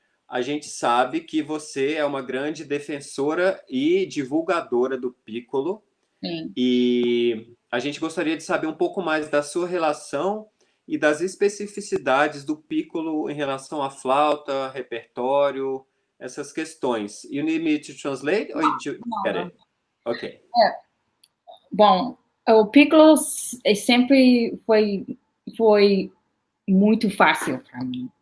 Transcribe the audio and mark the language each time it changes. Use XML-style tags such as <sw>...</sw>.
<pt>A gente sabe que você é uma grande defensora e divulgadora do piccolo. Sim. E a gente gostaria de saber um pouco mais da sua relação e das especificidades do piccolo em relação à flauta, repertório, essas questões.</pt> <en>You need me to translate or you get it? Ok.</en> <pt>Bom, o piccolo sempre foi muito fácil para mim.</pt>